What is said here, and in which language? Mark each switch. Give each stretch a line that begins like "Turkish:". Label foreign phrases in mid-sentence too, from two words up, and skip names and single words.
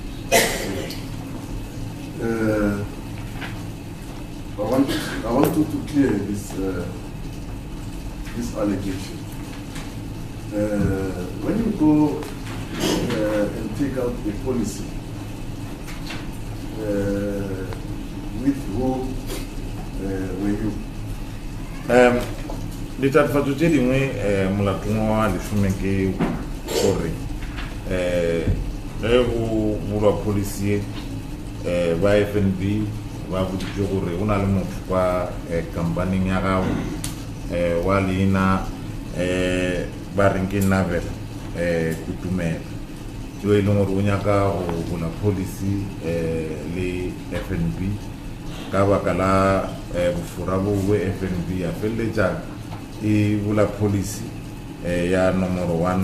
English: I want you to clear this allegation. When you go and take out a policy, with who were you?
Northern Sotho: Ditatofatso tse dingwe molatong wa lesome ke gore ge go bulwa policy ba FNB ba boditse gore o na le motho kwa kampaneng ya gago wa leina ba reng ke Navel Kutumela yo e leng gore o nyaka go bula policy le FNB ka baka la bofora bo FNB ya feleletša e bula policy ya nomoro